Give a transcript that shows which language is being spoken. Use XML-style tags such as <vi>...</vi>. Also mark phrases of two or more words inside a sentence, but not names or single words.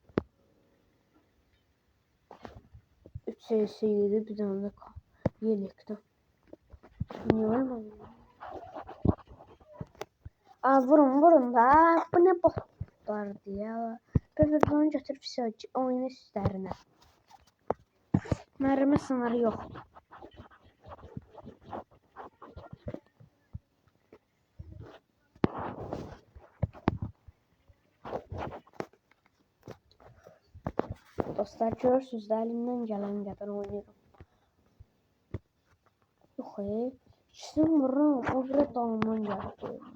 <tr>3 CS'ydi bir tane de yelekten. Bilmiyorum ama. Vurun da. Bu ne botlar diye. Böyle götürüp oyunu üstlerine. Mermi sınırı yok.</tr> <az>Dostlar görürsünüz də əlimdən gələn qədər oynayıram. Yox ikisini vururam, o biri dalımdan gəlir.</az>